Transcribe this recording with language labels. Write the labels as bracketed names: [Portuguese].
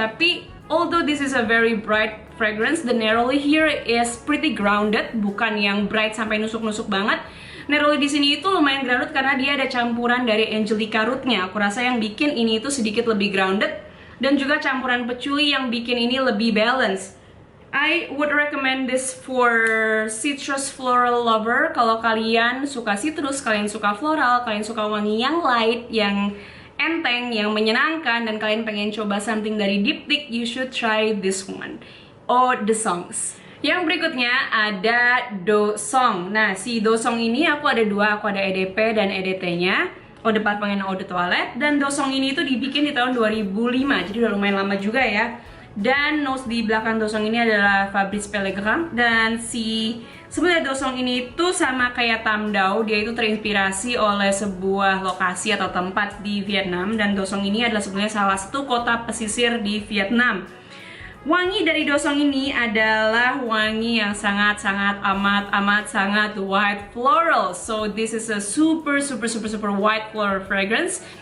[Indonesian] Tapi [English] although this is a very bright fragrance, the neroli here is pretty grounded, [Indonesian] bukan yang bright sampai nusuk-nusuk banget. Neroli di sini itu lumayan grounded karena dia ada campuran dari angelica rootnya. Aku rasa yang bikin ini itu sedikit lebih grounded, dan juga campuran patchouli yang bikin ini lebih balance. [English] I would recommend this for citrus floral lover. [Indonesian] Kalau kalian suka citrus, kalian suka floral, kalian suka wangi yang light, yang enteng, yang menyenangkan, dan kalian pengen coba something dari Diptyque, [English] you should try this one, [Indonesian] Eau de Songs. Yang berikutnya ada Dosong. Nah, si Dosong ini aku ada dua, aku ada EDP dan EDT-nya, Eau de Parfum dan Eau de Toilette. Dan Dosong ini itu dibikin di tahun 2005, jadi udah lumayan lama juga ya. Dan notes di belakang Dosong ini adalah Fabrice Pellegrin. Dan sebenarnya Dosong ini itu sama kayak Tamdao, dia itu terinspirasi oleh sebuah lokasi atau tempat di Vietnam. Dan Dosong ini adalah sebenarnya salah satu kota pesisir di Vietnam. Wangi dari Dosong ini adalah wangi yang sangat-sangat amat sangat white floral. [English] So this is a super white floral fragrance.